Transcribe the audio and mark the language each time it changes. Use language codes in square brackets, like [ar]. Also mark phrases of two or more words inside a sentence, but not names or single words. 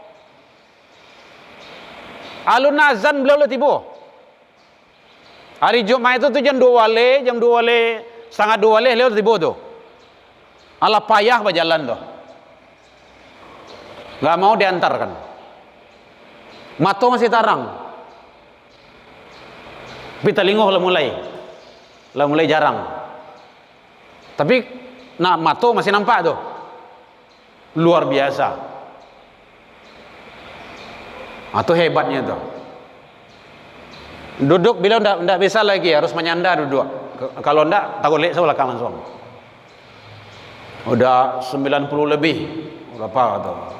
[min] Alun azan beliau tiba. Hari Jumat itu tuh jam 2 wale, setengah 2 wale lewat tiba tuh. Ala payah berjalan tuh. Gak mau diantarkan. Mato masih tarang. Tapi telingoh lah mulai jarang. Tapi nak mato masih nampak tuh. [id] Luar biasa. Itu hebatnya tuh. Duduk bila ndak bisa lagi, harus menyandar duduk. [min] Kalau ndak takut lek sebelah kanan langsung. [id] Udah 90 lebih. Berapa tuh?